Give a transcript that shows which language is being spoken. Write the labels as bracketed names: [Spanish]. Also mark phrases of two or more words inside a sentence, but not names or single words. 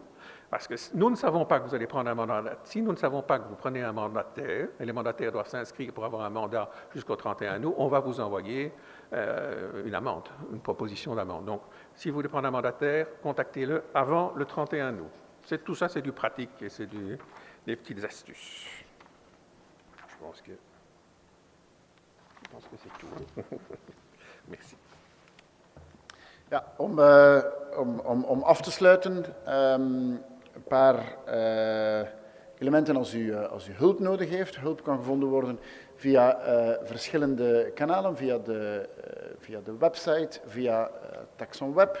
[French] Parce que nous ne savons pas que vous allez prendre un mandataire. Si nous ne savons pas que vous prenez un mandataire, et les mandataires doivent s'inscrire pour avoir un mandat jusqu'au 31 août, on va vous envoyer une amende, une proposition d'amende. Donc, si vous voulez prendre un mandataire, contactez-le avant le 31 août. Tout ça, c'est du pratique et c'est des petites astuces. Je pense que c'est tout. Merci. [Dutch] Ja, om af te sluiten, een paar elementen als u hulp nodig heeft. Hulp kan gevonden worden via verschillende kanalen, via de website, via TaxonWeb.